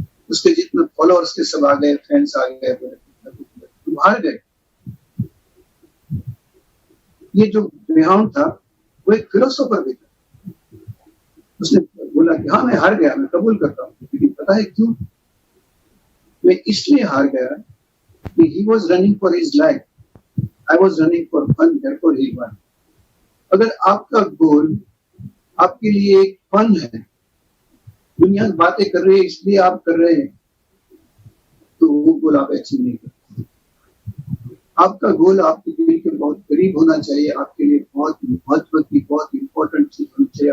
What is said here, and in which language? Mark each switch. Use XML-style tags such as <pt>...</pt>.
<hi>उसके जितने फॉलोअर्स के सब आ गए, फैंस आ गए, तुम हार गए। ये जो ग्रेहाउंड था वो एक फिलोसोफर भी था। उसने बोला कि हाँ मैं हार गया, मैं कबूल करता हूँ, लेकिन पता है क्यों? मैं इसलिए हार गया कि</hi> <en>he was running for his life, I was running for fun, therefore he won।</en> <hi>अगर आपका गोल आपके लिए एक फन है, दुनिया बातें कर रही है इसलिए आप कर रहे हैं, तो वो गोल आप अचीव नहीं करते। आपका गोल आपके दिल के बहुत करीब होना चाहिए, आपके लिए बहुत महत्व की, बहुत इंपॉर्टेंट चीज होनी चाहिए।</hi>